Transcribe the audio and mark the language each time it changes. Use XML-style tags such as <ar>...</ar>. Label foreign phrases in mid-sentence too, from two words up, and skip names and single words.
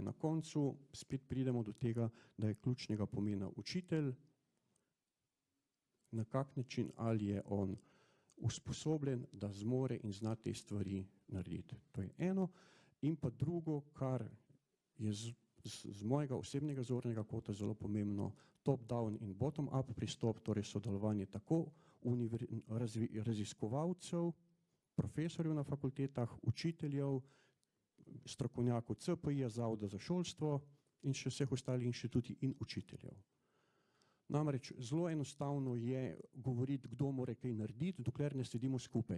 <sl>Na koncu spet pridemo do tega, da je ključnega pomena učitelj, na kak način, ali je on usposobljen, da zmore in zna te stvari narediti. To je eno. In pa drugo, kar je z mojega osebnega zornega kota zelo pomembno,</sl> <en>top-down</en> <sl>in</sl> <en>bottom-up</en> <sl>pristop, torej sodelovanje tako raziskovalcev, profesorjev na fakultetah, učiteljev, strokovnjakov CPI-ja, Zavoda za šolstvo in še vseh ostalih inštitutov in učiteljev. Namreč zelo enostavno je govoriti, kdo mora kaj narediti, dokler ne sedimo skupaj.</sl>